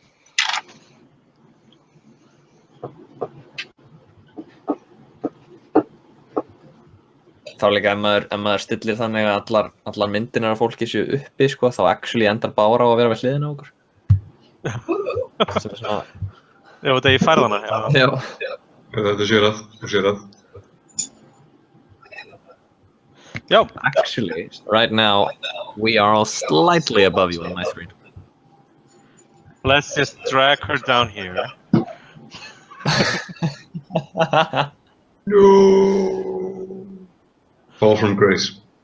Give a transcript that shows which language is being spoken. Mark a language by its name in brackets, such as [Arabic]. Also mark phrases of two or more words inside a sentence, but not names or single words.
[Icelandic] Þá líka ef maður stillir þannig að allar myndinar af fólki séu uppi, sko, þá actually endar Bára á að vera við hliðina á okkur. Sem er svona... Já, þetta er í færðana. Já. Þetta sér að, þú sér að. Já. [English] Actually, right now, we are all slightly above you on my screen. Let's just drag her down here. No. Fall from grace.